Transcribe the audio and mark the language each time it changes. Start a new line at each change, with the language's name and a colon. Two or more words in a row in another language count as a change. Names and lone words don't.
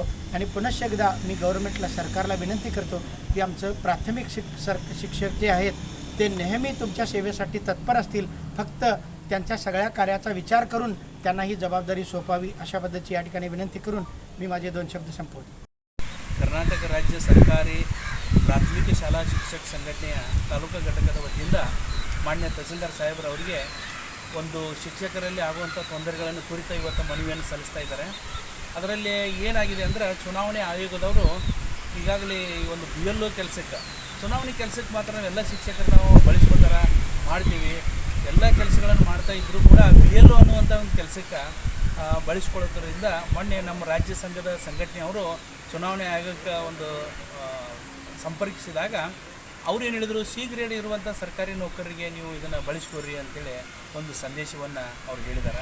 Marathi: आणि पुनश्च एकदा मी गव्हर्नमेंटला, सरकारला विनंती करतो की आमचं प्राथमिक शिक्षक जे आहेत ते नेहमी तुमच्या सेवेसाठी तत्पर असतील. फक्त त्यांच्या सगळ्या कार्याचा विचार करून त्यांना ही जबाबदारी सोपावी अशा पद्धतीची या ठिकाणी विनंती करून मी माझे 2 शब्द संपवतो.
Kannada: ಕರ್ನಾಟಕ ರಾಜ್ಯ ಸರ್ಕಾರಿ ಪ್ರಾಥಮಿಕ ಶಾಲಾ ಶಿಕ್ಷಕ ಸಂಘಟನೆಯ ತಾಲೂಕು ಘಟಕದ ವತಿಯಿಂದ ಮಾನ್ಯ ತಹಸೀಲ್ದಾರ್ ಸಾಹೇಬರವರಿಗೆ ಒಂದು ಶಿಕ್ಷಕರಲ್ಲಿ ಆಗುವಂಥ ತೊಂದರೆಗಳನ್ನು ಕುರಿತು ಇವತ್ತು ಮನವಿಯನ್ನು ಸಲ್ಲಿಸ್ತಾ ಇದ್ದಾರೆ. ಅದರಲ್ಲಿ ಏನಾಗಿದೆ ಅಂದರೆ ಚುನಾವಣೆ ಆಯೋಗದವರು ಈಗಾಗಲೇ ಈ ಒಂದು BLO ಕೆಲಸಕ್ಕೆ, ಚುನಾವಣೆ ಕೆಲಸಕ್ಕೆ ಮಾತ್ರ ನಾವೆಲ್ಲ ಶಿಕ್ಷಕರು ನಾವು ಬಳಸ್ಕೊತಾರೆ ಮಾಡ್ತೀವಿ, ಎಲ್ಲ ಕೆಲಸಗಳನ್ನು ಮಾಡ್ತಾ ಇದ್ದರೂ ಕೂಡ BLO ಅನ್ನುವಂಥ ಒಂದು ಕೆಲಸಕ್ಕೆ ಬಳಸ್ಕೊಳ್ಳೋದ್ರಿಂದ ಮೊನ್ನೆ ನಮ್ಮ ರಾಜ್ಯ ಸಂಘದ ಸಂಘಟನೆಯವರು ಚುನಾವಣೆ ಆಯೋಗಕ್ಕೆ ಒಂದು ಸಂಪರ್ಕಿಸಿದಾಗ ಅವ್ರು ಏನು ಹೇಳಿದರು, ಶೀಘ್ರ ಇರುವಂಥ ಸರ್ಕಾರಿ ನೌಕರರಿಗೆ ನೀವು ಇದನ್ನು ಬಳಸ್ಕೊಡ್ರಿ ಅಂತೇಳಿ ಒಂದು ಸಂದೇಶವನ್ನು ಅವ್ರು ಹೇಳಿದ್ದಾರೆ.